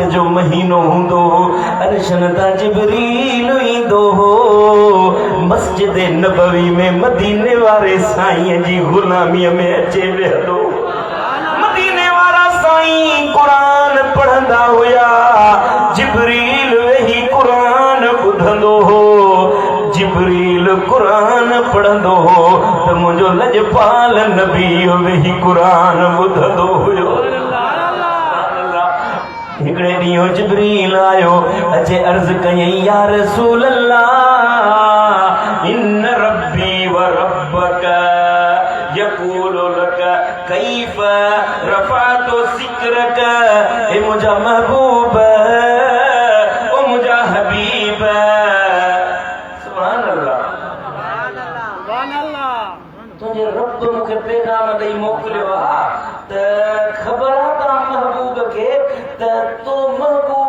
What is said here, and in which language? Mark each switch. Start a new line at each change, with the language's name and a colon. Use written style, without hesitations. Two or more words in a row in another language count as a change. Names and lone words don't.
Sindhi: जो महीनो हूंदो अर्शन तां जिब्रील ईंदो हो मस्जिद नबवी में मदीने वारे साईं जी गुलामीअ में अचे वेहंदो मदीने वारा साईं कुरान पढ़ंदा हुया जिब्रील वेही कुरान ॿुधंदो हो जिब्रील कुरान पढ़ंदो हो त मुंहिंजो लजपाल नबी वेही कुरान ॿुधंदो हुयो हिकिड़े ॾींहुं जिब्रील आयो अचे अर्ज़ कयई
Arabic: يا رسول الله إن ربي وربك يقول لك كيف رفعت ذكرك
Sindhi: ए मुंहिंजा महबूब ओ मुंहिंजा हबीब
Arabic: سبحان الله
Sindhi: तुंहिंजे रब मूंखे पैगाम ॾेई मोकिलियो आहे त ख़बर आहे त महबूब खे त तो महबूब